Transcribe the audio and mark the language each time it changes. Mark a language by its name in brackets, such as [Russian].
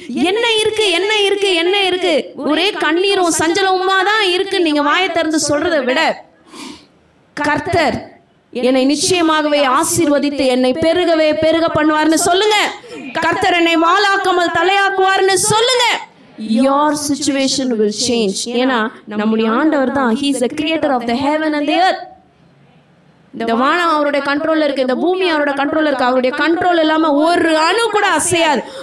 [Tamil] என்ன இருக்கு, என்ன இருக்கு, என்ன இருக்கு, ஒரே கண்ணீரும் சஞ்சலமுமா தான் இருக்கு நீங்க வாயை திறந்து சொல்றதை விட, கர்த்தர் என்னை நிச்சயமாகவே ஆசீர்வதித்து என்னை பெருகவே பெருக பண்ணுவார்னு சொல்லுங்க. கர்த்தர் என்னை வாளாக்காமல் தலையாக்குவார்னு சொல்லுங்க. [English] Your situation will change. [Tamil] ஏன்னா நம்முடைய ஆண்டவர் தான், [English] he is the creator of the heaven and the earth. [Tamil] இந்த வானம் அவருடைய கண்ட்ரோல்ல இருக்கு, இந்த பூமி அவருடைய கண்ட்ரோல்ல இருக்கு. அவருடைய கண்ட்ரோல் இல்லாம ஒரு அணு கூட அசையாது.